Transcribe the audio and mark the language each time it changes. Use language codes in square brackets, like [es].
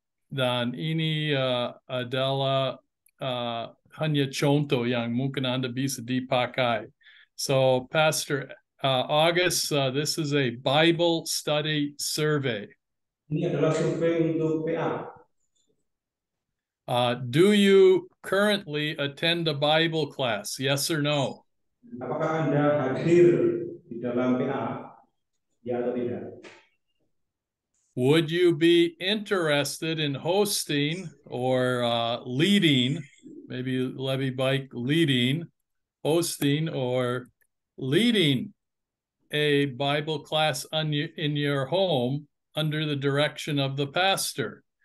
[id] Dan ini adalah hanya contoh yang mungkin Anda bisa dipakai. [en] So, Pastor August, this is a Bible Study Survey. [id] Ini adalah survei untuk PA. [en] Do you currently attend a Bible class? Yes or no? [id] Apakah Anda hadir di dalam PA? Ya atau tidak? [en] Would you be interested in hosting or leading, maybe Levy Bike leading, hosting or leading a Bible class in your home under the direction of the pastor?